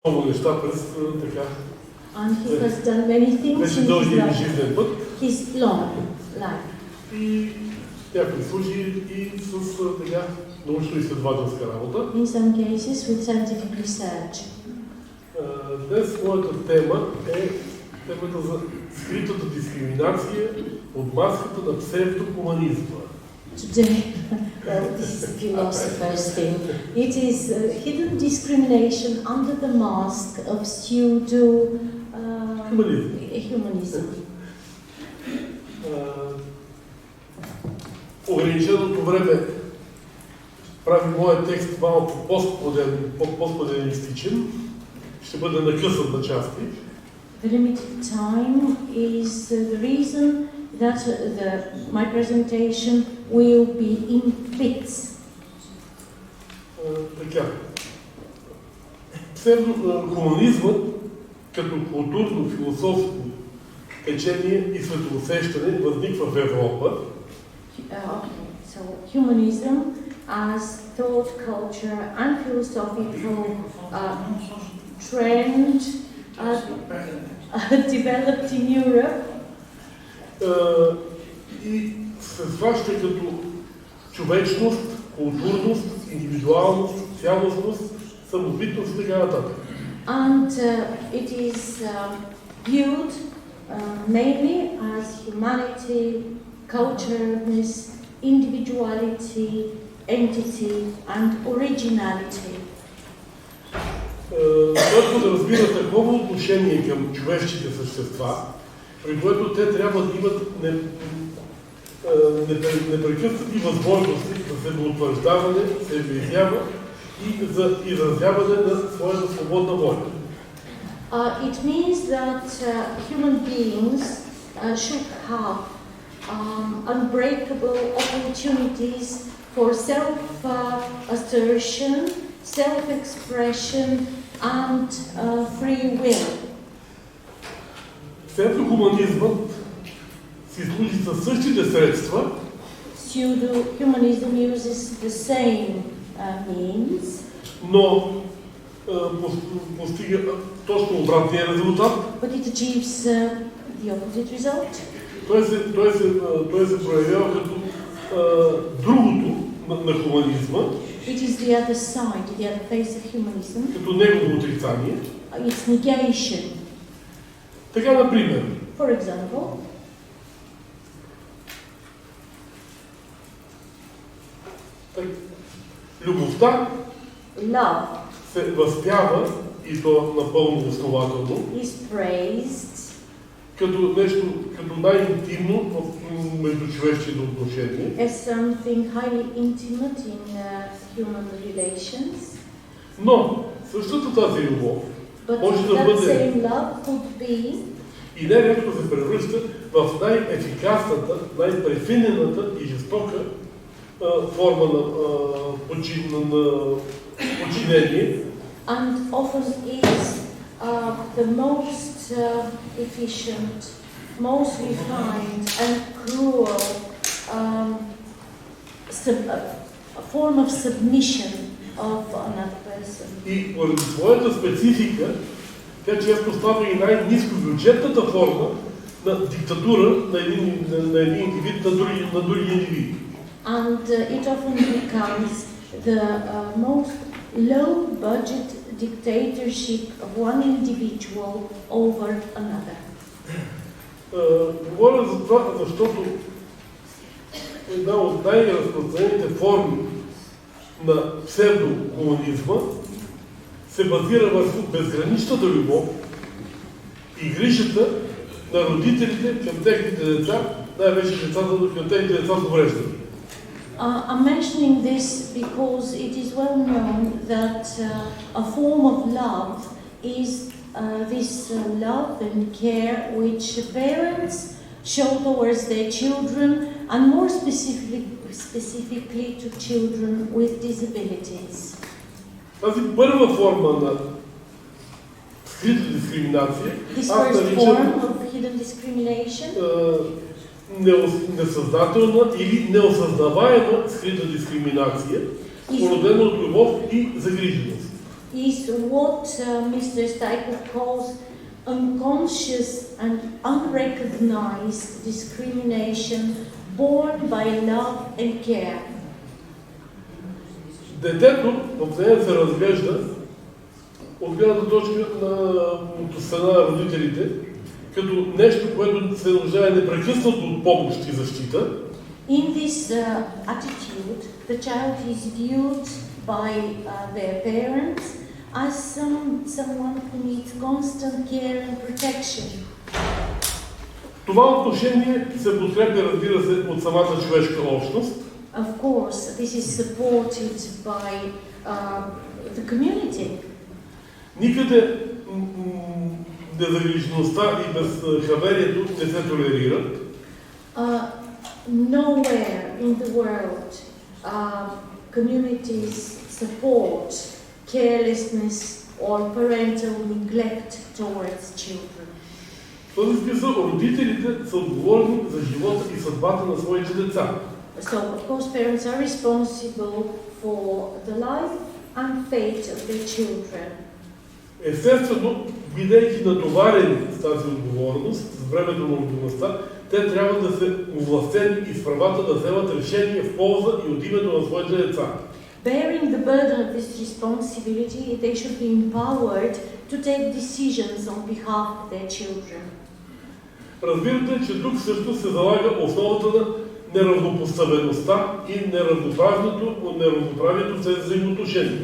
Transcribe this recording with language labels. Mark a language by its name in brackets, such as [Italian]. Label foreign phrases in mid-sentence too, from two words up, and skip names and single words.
[Bulgarian] много неща през така. [English] And he has done many things in his [Bulgarian] жизнен път. [English] his long life. [Bulgarian] И в някои случаи и с така научно-изследователска работа. [English] In some cases with scientific research. [Bulgarian] Днес моята тема е темата за скритата дискриминация под маската на псевдохуманизма. [English] Today, this is the philosopher's thing. It is hidden discrimination under the mask of pseudo-humanism. [Bulgarian] Ограниченото време прави моят текст малко постмодернистичен. Ще бъде накъсан на части. [English] The limited time is the reason that my presentation will be in bits. [Bulgarian] Така. Псевдохуманизмът като културно-философско течение и светоусещане възниква в Европа. [English] So humanism as thought, culture and philosophical trend developed in Europe. [Bulgarian] И се сваща като човечност, културност, индивидуалност, цялостност, самобитност и така нататък. [English] And it is viewed mainly as humanity, cultureness, individuality, entity and originality. [Bulgarian] Който да разбира такова отношение към човешките същества, при което те трябва да имат непрекъснати възможности за себеутвърждаване, себеизява и за изразяване на своята свободна воля. [English] It means that human beings should have unbreakable opportunities for self-assertion, self-expression and free will. [Bulgarian] Псевдохуманизмът си служи със същите средства. [English] Pseudo-humanism uses the same means. [Bulgarian] Но постига точно обратния резултат. [English] But it achieves the opposite result. [Bulgarian] Той се проявява като другото на хуманизма. [English] It is the other side, the other face of humanism. [Bulgarian] Като негово отрицание. [English] Its negation. [Bulgarian] Така, например. [English] For example. [Bulgarian] Любовта се възпява, и то напълно основателно, като нещо, като най-интимно между човешките отношения. [English] As something highly intimate in human relations. [Bulgarian] Но същата тази любов може да бъде и нерядко се превръща в най-ефикасната, най-префинената и жестока форма на подчинение. [English] And often is the most efficient, most refined and cruel form of submission of another person. [Bulgarian] И поради своята специфика, тя често става и най-ниско бюджетната форма на диктатура на един индивид на други индивиди. [English] And it often becomes the most low-budget dictatorship of one individual over another. [Bulgarian] Говоря за това, защото една от най-разпространените форми на псевдохуманизма се базира върху безграничната любов и грижата на родителите към техните деца, най-вече към техните деца с увреждания. [English] I'm mentioning this because it is well known that a form of love is this love and care which parents show towards their children, and more specifically to children with disabilities. [Bulgarian] Тази първа форма на скрита дискриминация, [English] this first form of hidden discrimination, [Bulgarian] несъзнателна или неосъзнаваема скрита дискриминация, породена от любов и загриженост. [English] is what Mr. Staikov calls unconscious and unrecognized discrimination born by love and care. [Bulgarian] Детето в нея се разглежда от гледната точка от страна на родителите като нещо, което се нуждае непрекъснато от помощ и защита. [English] In this attitude, the child is viewed by their parents as someone who needs constant care and protection. [Bulgarian] Това отношение се подкрепя, разбира се, от самата човешка общност. [English] Of course, this is supported by the community. [Bulgarian] Никъде незагрижеността и безхаберието не се толерират. [English] Nowhere in the world communities support carelessness or parental neglect towards children. [Bulgarian] В този смисъл родителите са отговорни за живота и съдбата на своите деца. [English] So, of course, parents are responsible for the life and fate of their children. [Bulgarian] Естествено, бидейки натоварени с тази отговорност, с времето на отговорността, те трябва да се овластени и с правата да вземат решение в полза и от името на своите деца. [English] Bearing the burden of this responsibility, they should be empowered to take decisions on behalf of their children. [Bulgarian] Разбирате, че тук също се залага основата на неравнопоставеността и неравноправието в тези взаимоотношения.